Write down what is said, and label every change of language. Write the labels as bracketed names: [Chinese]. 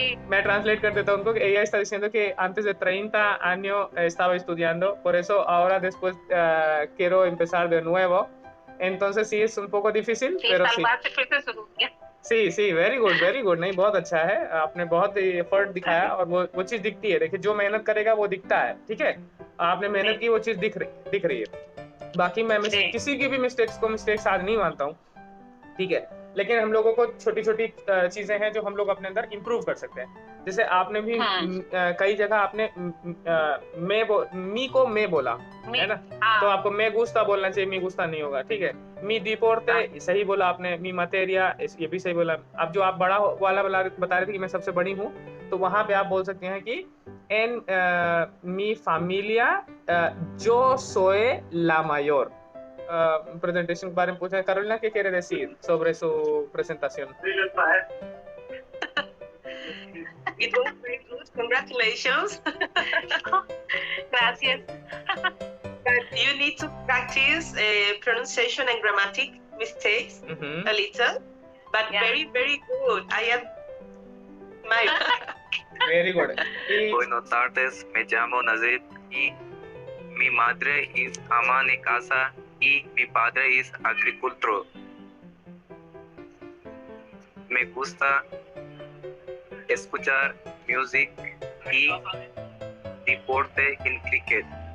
[Hindi] Me translate कर देता हूँ उनको, [Spanish] ella está diciendo que antes de 30 años estaba estudiando, por eso ahora después quiero empezar de nuevo. Entonces sí es un poco difícil, pero sí. [Hindi] बाद से फिर से शुरू किया। Sí, [English] very good, [Hindi] नहीं बहुत अच्छा है, आपने बहुत एफर्ट दिखाया और वो चीज दिखती है। देखिए, जो मेहनत करेगा वो दिखता है, ठीक है? आपने मेहनत की, वो चीज दिख रही है। बाकी मैं किसी की भी मिस्टेक्स आज नहीं मानता हूँ, ठीक है? लेकिन हम लोगों को छोटी छोटी चीजें हैं जो हम लोग अपने अंदर इम्प्रूव कर सकते हैं। जैसे आपने भी कई जगह आपने मी को मैं बोला है ना, तो आपको मैं गुस्ता बोलना चाहिए, मी गुस्ता नहीं होगा, ठीक है? मी डिपोर्टे सही बोला आपने, मी मटेरिया ये भी सही बोला। अब जो आप बड़ा वाला बता रहे थे कि मैं सबसे बड़ी हूँ, तो वहां पे आप बोल सकते हैं कि [Spanish] en mi familia yo soy la mayor. [Hindi] Presentation के बारे में पूछा है Carolina, ¿qué quiere decir sobre su presentación? [English] It was very good. Congratulations. [Spanish] Gracias. [English] But you need to practice pronunciation and grammatic mistakes a little, but very, very good. I admire. Very good. [Spanish] Buenas tardes, me llamo Nazir y mi madre es ama de casa y mi padre es agricultor. Me gusta escuchar music y deporte en cricket.